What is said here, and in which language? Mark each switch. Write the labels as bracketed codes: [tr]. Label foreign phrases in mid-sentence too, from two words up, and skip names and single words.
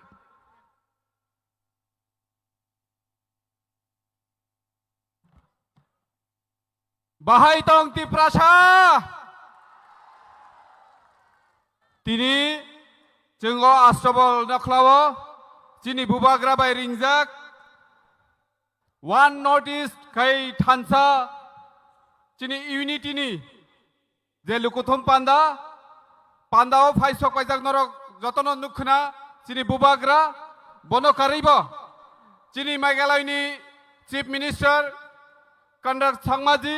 [trp] बाहाय दं तिप्रासा तिनि जोङो आश्रबल नख्लावो चिनि बुबाग्रा बाय रिंजाक वन नॉर्थ ईस्ट खै थानसा चिनि यूनिटीनि जे लुकुथुम पान्दाओ फाइसक पाइजाक नरक जतन नुखना चिनि बुबाग्रा बनकारिब चिनि मेघालयनि चीफ मिनिस्टर कनराड सांमाजी